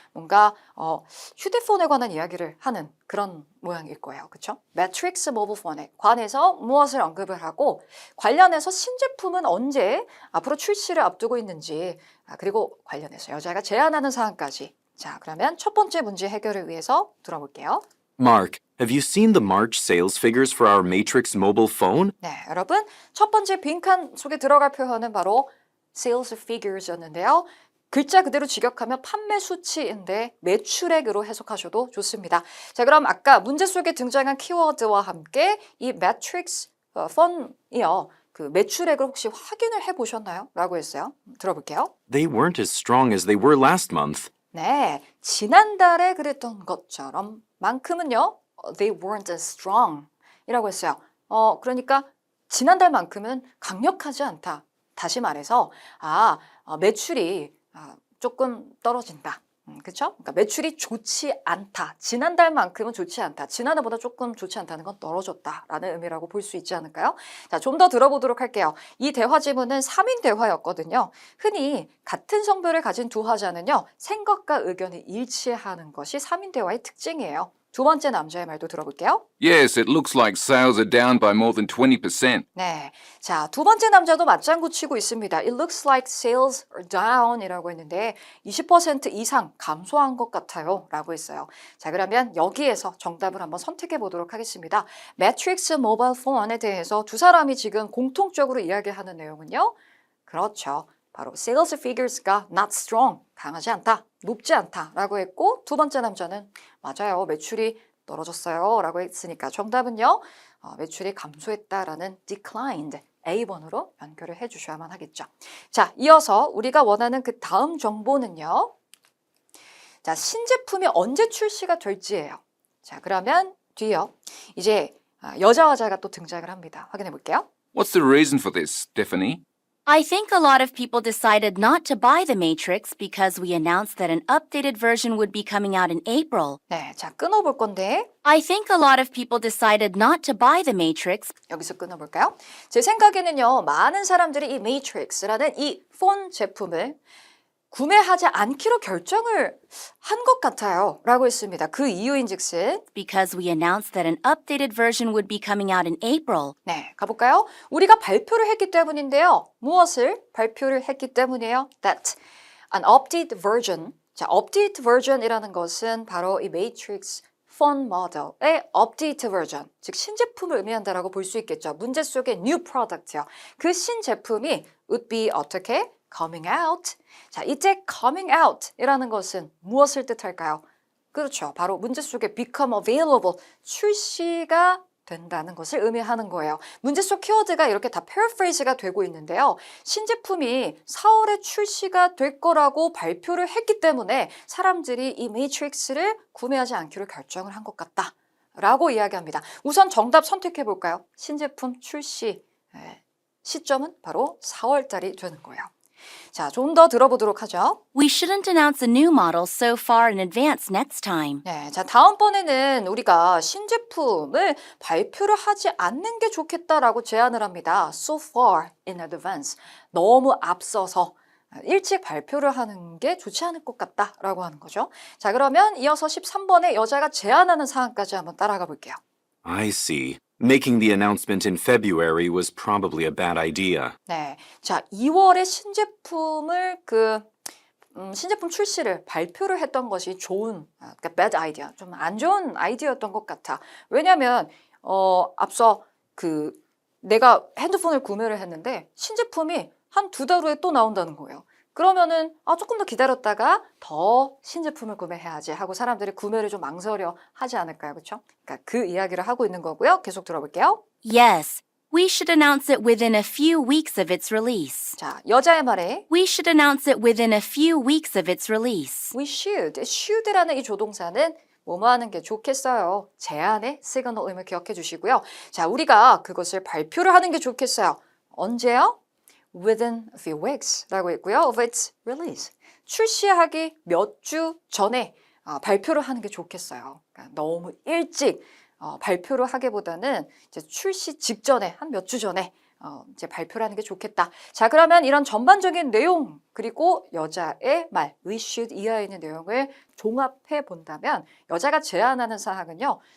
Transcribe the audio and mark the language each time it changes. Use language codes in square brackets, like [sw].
[ko] 뭔가 휴대폰에 관한 이야기를 하는 그런 모양일 거예요. 그렇죠? 매트릭스 모바일폰에 관해서 무엇을 언급을 하고 관련해서 신제품은 언제 앞으로 출시를 앞두고 있는지 그리고 관련해서 여자가 제안하는 사항까지. 자, 그러면 첫 번째 문제 해결을 위해서 들어볼게요. [en] Mark, have you seen the March sales figures for our Matrix mobile phone? [ko] 네, 여러분 첫 번째 빈칸 속에 들어갈 표현은 바로 [en] sales figures [ko] 였는데요. 글자 그대로 직역하면 판매 수치인데 매출액으로 해석하셔도 좋습니다. 자, 그럼 아까 문제 속에 등장한 키워드와 함께 이 매트릭스 펀이요. 그 매출액을 혹시 확인을 해보셨나요? 라고 했어요. 들어볼게요. [en] They weren't as strong as they were last month. [ko] 네, 지난달에 그랬던 것처럼 만큼은요, [en] they weren't as strong [ko] 이라고 했어요. 그러니까 지난달만큼은 강력하지 않다. 다시 말해서, 매출이 조금 떨어진다. 그렇죠? 그러니까 매출이 좋지 않다. 지난달만큼은 좋지 않다. 지난해보다 조금 좋지 않다는 건 떨어졌다라는 의미라고 볼 수 있지 않을까요? 자, 좀 더 들어보도록 할게요. 이 대화 지문은 3인 대화였거든요. 흔히 같은 성별을 가진 두 화자는요, 생각과 의견이 일치하는 것이 3인 대화의 특징이에요. 두 번째 남자의 말도 들어볼게요. [en] Yes, it looks like sales are down by more than 20%. [ko] 네. 자, 두 번째 남자도 맞장구 치고 있습니다. [en] It looks like sales are down [ko] 이라고 했는데 20% 이상 감소한 것 같아요. 라고 했어요. 자, 그러면 여기에서 정답을 한번 선택해 보도록 하겠습니다. 매트릭스 모바일 폰에 대해서 두 사람이 지금 공통적으로 이야기하는 내용은요. 그렇죠. 바로 [en] sales figures [ko] 가 [en] not strong, [ko] 강하지 않다, 높지 않다 라고 했고 두 번째 남자는 맞아요. 매출이 떨어졌어요. 라고 했으니까 정답은요. 매출이 감소했다라는 declined A번으로 연결을 해주셔야만 하겠죠. 자, 이어서 우리가 원하는 그 다음 정보는요. 자, 신제품이 언제 출시가 될지예요. 자, 그러면 뒤요. 이제 여자 화자가 또 등장을 합니다. 확인해 볼게요. [en] What's the reason for this, Stephanie? I think a lot of people decided not to buy the Matrix because we announced that an updated version would be coming out in April. [ko] 네, 자, 끊어볼 건데 [en] I think a lot of people decided not to buy the Matrix [ko] 여기서 끊어볼까요? 제 생각에는요, 많은 사람들이 이 Matrix라는 이 폰 제품을 구매하지 않기로 결정을 한 것 같아요. 라고 했습니다. 그 이유인즉슨 [en] because we announced that an updated version would be coming out in April. [ko] 네, 가볼까요? 우리가 발표를 했기 때문인데요. 무엇을 발표를 했기 때문이에요? [en] That an updated version. [ko] 자, update version이라는 것은 바로 이 Matrix 폰 모델의 업데이트 버전, 즉 신제품을 의미한다라고 볼 수 있겠죠. 문제 속의 [en] new product [ko] 요. 그 신제품이 [en] would be [ko] 어떻게? [en] coming out. [ko] 자, 이때 [en] coming out [ko] 이라는 것은 무엇을 뜻할까요? 그렇죠. 바로 문제 속에 [en] become available, [ko] 출시가 된다는 것을 의미하는 거예요. 문제 속 키워드가 이렇게 다 paraphrase가 되고 있는데요. 신제품이 4월에 출시가 될 거라고 발표를 했기 때문에 사람들이 이 매트릭스를 구매하지 않기로 결정을 한 것 같다. 라고 이야기합니다. 우선 정답 선택해 볼까요? 신제품 출시 시점은 바로 4월 달이 되는 거예요. 자, 좀 더 들어보도록 하죠. [en] We shouldn't announce a new model so far in advance next time. [ko] 네, 자, 다음번에는 우리가 신제품을 발표를 하지 않는 게 좋겠다라고 제안을 합니다. [en] So far in advance. [ko] 너무 앞서서 일찍 발표를 하는 게 좋지 않을 것 같다라고 하는 거죠. 자, 그러면 이어서 13번에 여자가 제안하는 사항까지 한번 따라가 볼게요. [en] I see. Making the announcement in February was probably a bad idea. [ko] 네, 자, 2월에 신제품을 신제품 출시를 발표를 했던 것이 그러니까 [en] bad idea, [ko] 좀 안 좋은 아이디어였던 것 같아. 왜냐하면 앞서 내가 핸드폰을 구매를 했는데 신제품이 한 2달 후에 또 나온다는 거예요. 그러면은 조금 더 기다렸다가 더 신제품을 구매해야지 하고 사람들이 구매를 좀 망설여 하지 않을까요? 그렇죠? 그러니까 그 이야기를 하고 있는 거고요. 계속 들어볼게요. [en] Yes, we should announce it within a few weeks of its release. [ko] 자, 여자의 말에 [en] We should announce it within a few weeks of its release. we should [ko] 라는 이 조동사는 뭐뭐 하는 게 좋겠어요. 제안의 시그널 의미를 기억해 주시고요. 자, 우리가 그것을 발표를 하는 게 좋겠어요. 언제요? [en] Within a few weeks [ko] 라고 했고요. [en] Of its release. [ko] 출시하기 몇 주 전에 발표를 하는 게 좋겠어요. 그러니까 너무 일찍 발표를 하기보다는 이제 출시 직전에 한 몇 주 전에 이제 발표를 하는 게 좋겠다. 자, 그러면 이런 전반적인 내용 그리고 여자의 말, [en] we should [ko] 이하에 있는 내용을 종합해 본다면 여자가 제안하는 사항은요.